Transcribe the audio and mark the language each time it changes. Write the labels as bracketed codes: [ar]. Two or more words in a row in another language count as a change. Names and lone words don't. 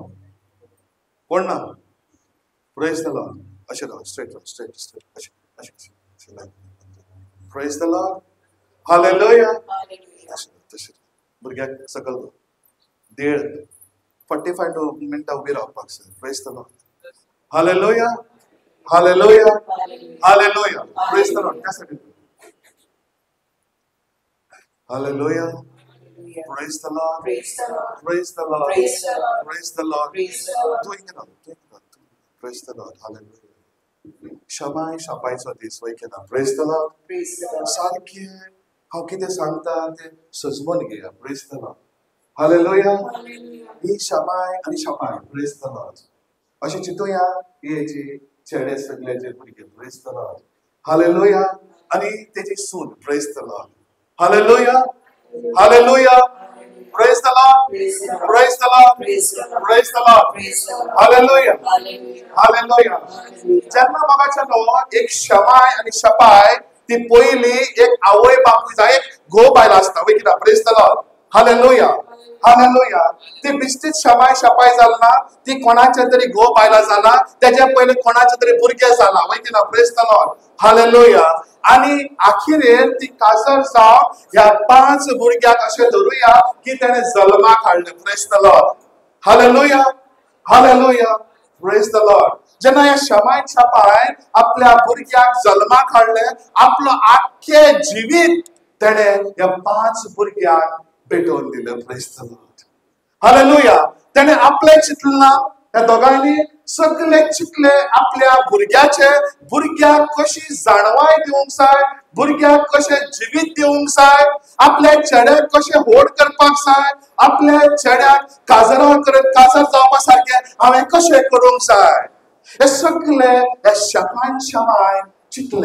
[kok] कोण ना? [en] Praise the Lord. [kok] अशें राव. स्ट्रेट अशें. [en] Praise the Lord. [kok] हालेलुया. तशें भुरग्याक सकल देड 45 मिनटां उबी रावपाक जाय. [en] Praise the Lord. [kok] हालेलुया. हालेलुया. हालेलुया. [en] Praise the Lord. [kok] त्यासाठी हालेलुया. [en] Praise the Lord. Praise the Lord. Praise the Lord. Doing it up. Praise the Lord. [kok] Hallelujah. शमाय शपायचो दीस वय केला. [en] Praise the Lord. [kok] सारखे हांव कितें सांगता तें सजमून घेया. [en] Praise the Lord. [kok] Hallelujah. ही शमाय आनी शपाय. [en] Praise the Lord. [kok] अशें चिंतुया हेची चेडे सगळेचे भुरगे. [en] Praise the Lord. [kok] Hallelujah. आनी तेची सून. [en] Praise the Lord. Hallelujah. Hallelujah. Praise the Lord. Praise the Lord. Praise the Lord. Hallelujah. Hallelujah. [kok] जन्म मागाच्यानो एक शमाय आणि शपाय ती पयली एक आवय बापूय जाय एक घोव बायल आसता. वय कित्याक? [en] Praise the Lord. Hallelujah. Hallelujah. [kok] ती बिश्टीत शमाय शपाय जालना. ती कोणाच्या तरी घोव बायला जाला. त्याच्या पयले कोणाच्या तरी भुरगे जाला. वय कित्याक? [en] Praise the Lord. Hallelujah. [kok] आणि आखिरेर ती काजर जावन ह्या 5 भुरग्याक अशें धरूया की तेणे जल्माक हाडले. [en] Praise the Lord. Hallelujah. Hallelujah. Praise the Lord. [kok] जेन्ना ह्या शमाय शपाय आपल्या भुरग्याक जल्माक हाडले आपलो आख्खे जिवीत तेणे ह्या 5 भुरग्याक भेटोवन दिले. [en] Praise the Lord. Hallelujah. [kok] त्याने आपले चितला त्या दोघांनी सगळे चितले आपल्या भुरग्याक कशी जाणवाय दिवंक जाय, भुरग्याक कशे जिवीत दिवंक जाय, आपल्या चेड्याक कशे होड करपाक जाय, आपल्या चेड्याक काजर जावपा सारखे हांवें कशें करूंक जाय, हे सगळे ह्या शपान चितले.